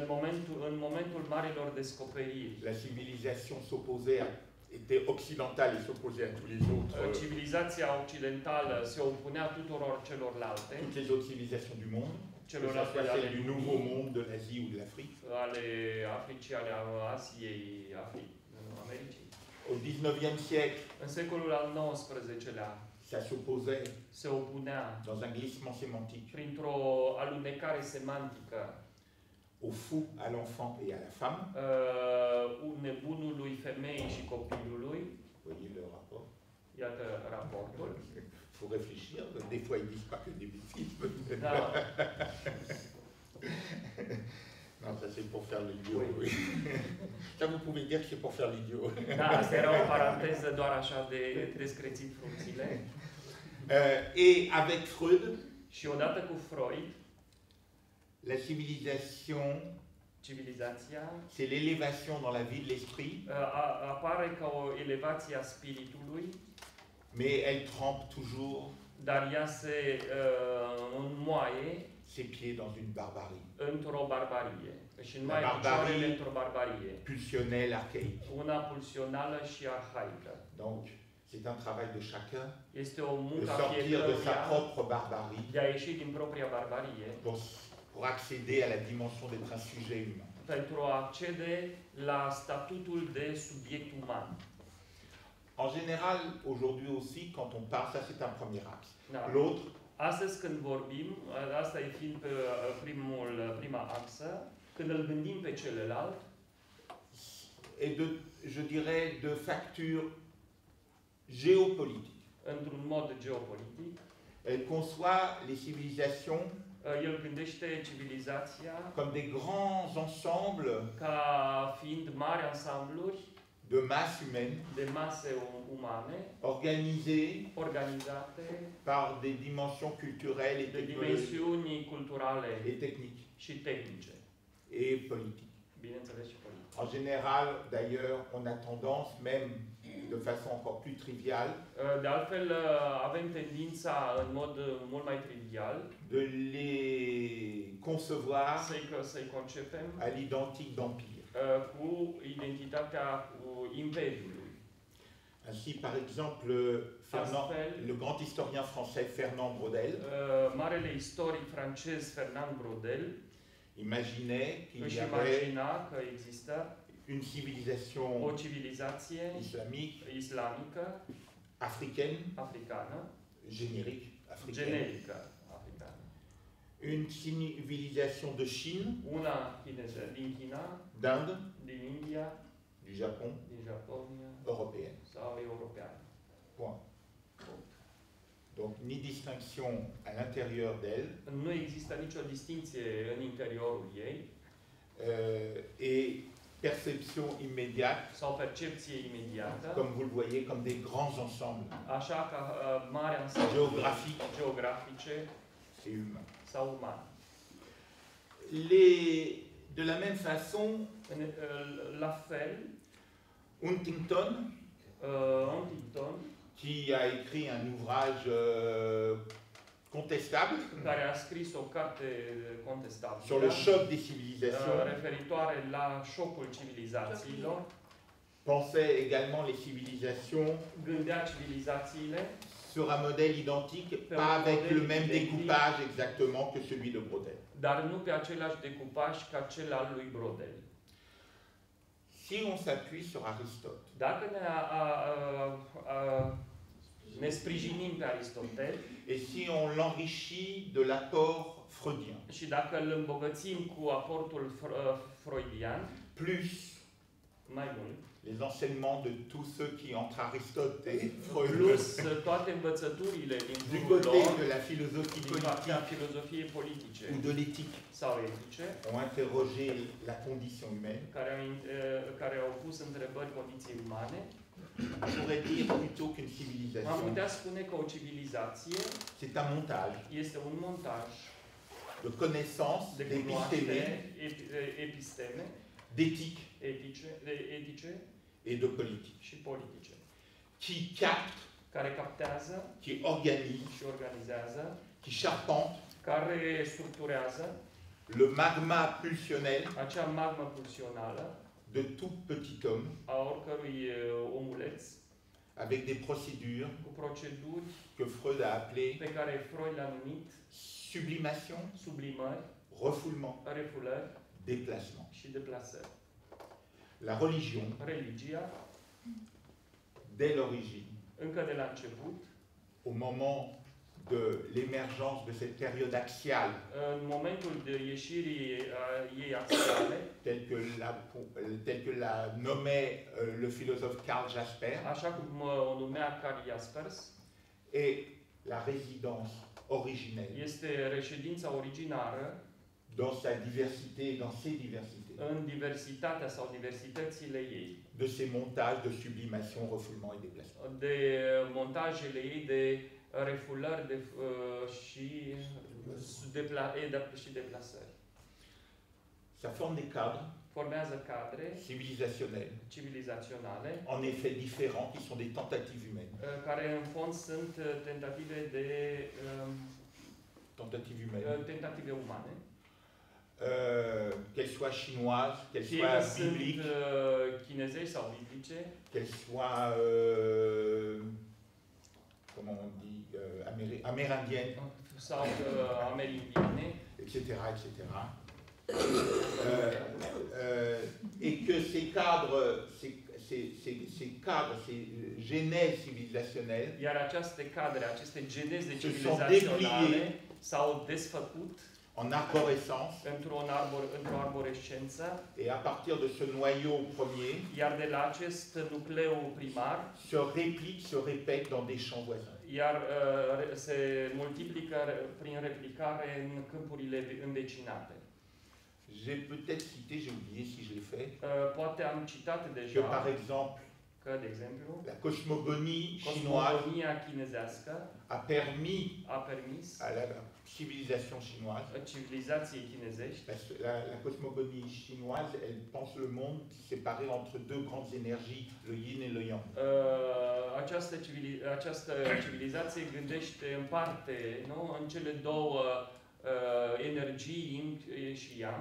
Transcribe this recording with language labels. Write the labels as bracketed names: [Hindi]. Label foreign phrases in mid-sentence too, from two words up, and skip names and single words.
[Romanian] în momentul marilor descoperiri, [French] la civilisation était occidentale et s'opposait à tous les autres, [Romanian] civilizația occidentală se opunea tuturor celorlalte, [French] toutes les autres civilisations du monde, que ce [Romanian] celorlalte [French] soit [Romanian] ale [French] celles du Nouveau Monde, de l'Asie ou de l'Afrique. [Romanian] ale Africii, ale Asiei, Americii. [French] Au XIXe siècle, [Romanian] În secolul al XIX-lea [French] ça s'opposait [Romanian] se opunea [French] dans un glissement sémantique [Romanian] printr-o alunecare semantică [French] au fou, à l'enfant et à la femme. [Romanian] nebunului femeii și copilului. [French] Vous voyez le rapport? [Romanian] Iată raportul. [French] Il faut réfléchir, des fois ils disent pas que des bêtises. [Romanian] Da, [French] Non, ça c'est pour faire l'idiot. Oui. Ça vous pouvez dire que c'est pour faire l'idiot. [Romanian] da, asta era o paranteză doar așa de descrețit frunțile. [French] Et avec Freud, [Romanian] Și odată cu Freud, [French] la civilisation, [Romanian] civilizația [French] c'est l'élévation dans la vie de l'esprit, [Romanian] apare ca o elevație a spiritului, [French] mais elle trempe toujours [Romanian] dar ea se înmoaie [French] ses pieds dans une barbarie [Romanian] într-o barbarie. Și înmoaie barbarie picioarele într-o barbarie. [French] pulsionnelle, archaïque. [Romanian] Una pulsională și arhaică. [French] Donc, c'est un travail de chacun [Romanian] Este o [French] de [Romanian] muncă a [French] sortir de sa [Romanian] fiecăruia [French] propre barbarie [Romanian] de a ieși din propria barbarie [French] pour accéder à la dimension d'être un sujet humain. [Romanian] pentru a accede la statutul de subiect uman. [French] En général, aujourd'hui aussi, quand on parle, ça c'est un premier axe. [Romanian] Da. [French] L'autre, [Romanian] Astăzi când vorbim, asta e fiind pe prima axă, când îl gândim pe celălalt, [French] est de, je dirais, de facture géopolitique. [Romanian] într-un mod geopolitic, [French] Elle conçoit les civilisations [Romanian] el gândește civilizația [French] comme des grands ensembles [Romanian] ca fiind mari ansambluri [French] de masse humaine [Romanian] de mase umane, [French] organisées [Romanian] organizate [French] par des dimensions culturelles et [Romanian] de [French] technologiques [Romanian] dimensiuni culturale [French] et techniques [Romanian] și tehnice, [French] et politiques. [Romanian] bineînțeles și politice. [French] En général, d'ailleurs, on a tendance, même de façon encore plus triviale, [Romanian] De altfel, avem tendința, în mod mult mai trivial, [French] de les concevoir [Romanian] să-i concepem [French] à l'identique d'empire. [Romanian] cu identitatea imperiului. [French] Ainsi, par exemple, le grand historien français Fernand Braudel [Romanian] Marele istoric francez Fernand Braudel [French] imaginait qu'il [Romanian] își [French] y avait [Romanian] imagina că există [French] une civilisation [Romanian] o civilizație islamică, [French] africaine, [Romanian] africană, [French] générique, africaine, [Romanian] generică africană. [French] une civilisation de Chine, [Romanian] Una chineză din China, [French] d'Inde, [Romanian] din India, [French] du Japon, [Romanian] din Japonia [French] européenne. [Romanian] sau europeană. [French] Point. [Romanian] Punct. [French] Donc ni distinction à l'intérieur d'elle, [Romanian] Nu există nicio distinție în interiorul ei [French] et perception immédiate, [Romanian] sau percepție imediată, [French] comme vous le voyez, comme des grands ensembles [Romanian] așa ca mari ansamble geografice [French] et humains. [Romanian] sau umane. [French] De la même façon, [Romanian] La fel, Huntington, Huntington, [French] qui a écrit un ouvrage contestable [Romanian] care a scris o carte contestabilă [French] sur le choc des civilisations, [Romanian] referitoare la șocul civilizațiilor, [French] pensait également les civilisations [Romanian] gândea civilizațiile [French] sur un modèle identique, pas avec le même découpage exactement que celui de Brodel. [Romanian] dar nu pe același decupaj ca cel al lui Brodel. [French] Si on s'appuie sur Aristote, [Romanian] Dacă ne sprijinim pe Aristotel [French] et si on l'enrichit de l'apport freudien, [Romanian] și dacă îl îmbogățim cu aportul freudian, [French] plus [Romanian] mai mult, [French] les enseignements de tous ceux qui, entre Aristote et Freud, [Romanian] plus toate învățăturile [French] du [Romanian] din jurul [French] côté [Romanian] lor, [French] de la philosophie [Romanian] din partea [French] politique [Romanian] filozofiei politice [French] ou de l'éthique, [Romanian] sau etice, [French] ont interrogé la condition humaine, [Romanian] care au pus întrebări condiției umane, [French] on pourrait dire plutôt qu'une [Romanian] am [French] civilisation, [Romanian] putea spune că o civilizație [French] c'est un montage [Romanian] este un montaj [French] de connaissances, [Romanian] de [French] d'épistémie, [Romanian] cunoaștere, episteme, [French] d'éthique [Romanian] etice [French] et de politique, [Romanian] și politice, [French] qui capte, [Romanian] care captează [French] qui organise, [Romanian] și organizează, [French] qui charpente [Romanian] care structurează [French] le magma pulsionnel [Romanian] acea magmă pulsională [French] de tout petit homme, [Romanian] a oricărui omuleț, [French] avec des procédures [Romanian] cu proceduri [French] que Freud a appelées [Romanian] pe care Freud le-a numit [French] sublimation, [Romanian] sublimări, [French] refoulement, [Romanian] refulări [French] déplacement. [Romanian] și deplasări. [French] La religion, [Romanian] Religia, [French] dès l'origine, [Romanian] încă de la început, [French] au moment de l'émergence de cette période axiale, [Romanian] în momentul de ieșirii ei axiale, [French] tel que l'a nommait le philosophe Karl Jaspers, [Romanian] așa cum o numea Karl Jaspers, [French] est la résidence originelle [Romanian] este reședința originară [French] dans sa diversité et dans ses diversités, [Romanian] în diversitatea sau diversitățile ei, [French] de ces montages de sublimation, refoulement et déplacement. [Romanian] de montajele ei de refulări și deplasări. [French] Ça forme des cadres [Romanian] Formează cadre [French] civilisationnels, [Romanian] civilizaționale, [French] en effet différents, qui sont des tentatives humaines. [Romanian] care în fond sunt tentative tentative umane, [French] Qu'elles soient chinoises, qu'elles [Romanian] fie că [French] soient [Romanian] sunt [French] bibliques, [Romanian] chinezești sau biblice, [French] qu'elles soient, comment on dit, amérindiennes, [Romanian] sau amerindiene, [French] etc., etc. Et que ces cadres, ces genèses civilisationnelles [Romanian] iar aceste cadre, aceste geneze [French] Se sont [Romanian] civilizaționale s-au desfăcut [French] en arborescence, [Romanian] într-o arborescență, [French] et à partir de ce noyau premier, [Romanian] iar de la acest nucleu primar, [French] se répliquent, se répètent dans des champs voisins. [Romanian] iar se multiplică prin replicare în câmpurile învecinate. [French] J'ai peut-être cité, j'ai oublié si je l'ai fait, [Romanian] Poate am citat [French] que [Romanian] deja [French] par exemple, [Romanian] că, de exemplu, [French] la cosmogonie chinoise [Romanian] cosmogonia chinezească [French] a permis [Romanian] a permis [French] à la civilisation chinoise, [Romanian] civilizației chinezești, [French] la cosmogonie chinoise, elle pense le monde séparé entre deux grandes énergies, le yin et le yang. [Romanian] Această civilizație gândește în parte, nu, în cele două energii, yin și yang.